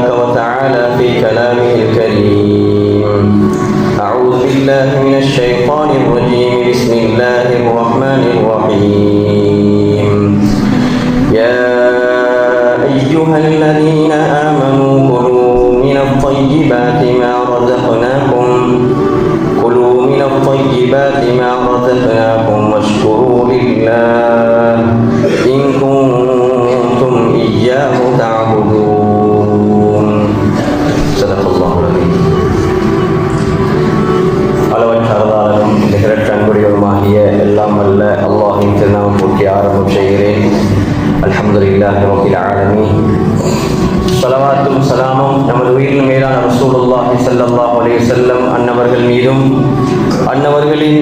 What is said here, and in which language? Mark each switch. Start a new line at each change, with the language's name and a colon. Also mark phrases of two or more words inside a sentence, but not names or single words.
Arabic: وتعالى في كلامه الكريم أعوذ بالله من الشيطان الرجيم بسم الله الرحمن الرحيم يا أيها الذين آمنوا كلوا من الطيبات ما رزقناكم واشكروا لله إن كنتم إياه تعبدون صدق الله العظيم.
Tamil: அளவற்ற அருளாளனும் நிகரற்ற அன்புடையவருமாகிய எல்லாம் வல்ல அல்லாஹ்வின் திருநாமம் போற்றி ஆரம்பம் செய்கிறேன்.
Arabic: الحمد لله رب العالمين.
Tamil: ஸலவாத்தும் ஸலாமும் நமது உயிரின் மேலான
Arabic: رسول الله صلى الله عليه وسلم
Tamil: அன்னவர்கள் மீதும் அன்னவர்களின்